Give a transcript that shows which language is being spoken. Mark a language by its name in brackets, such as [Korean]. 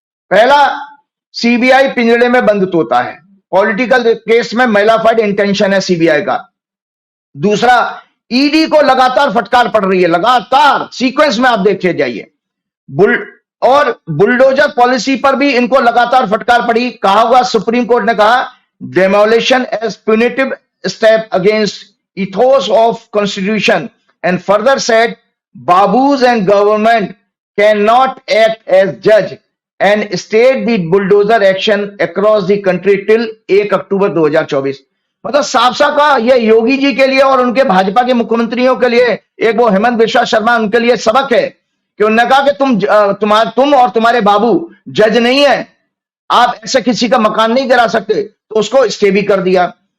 [Hindi] पहला, सीबीआई पिंजड़े में बंद तोता है, पॉलिटिकल केस में मैलाफाइड इंटेंशन है सीबीआई का। दूसरा, ईडी को लगातार फटकार पड़ रही है, लगातार सीक्वेंस में आप देखते जाइए। बुलडोजर पॉलिसी पर भी इनको लगातार फटकार पड़ी। कहा हुआ, सुप्रीम कोर्ट ने कहा [English] Demolition as punitive step against ethos of constitution and further said babus and government cannot act as judge and stayed the bulldozer action across the country till 1 October 2024। [Hindi] मतलब साफ साफ का ये योगी जी के लिए और उनके भाजपा के मुख्यमंत्रियों के लिए, एक वो हेमंत बिश्वा शर्मा, उनके लिए सबक है कि उन्होंने कहा कि तुम और तुम्हारे बाबू जज नहीं है, आप ऐसे किसी का मकान नहीं गिरा सकते, तो उसको स्टे भी कर दिया।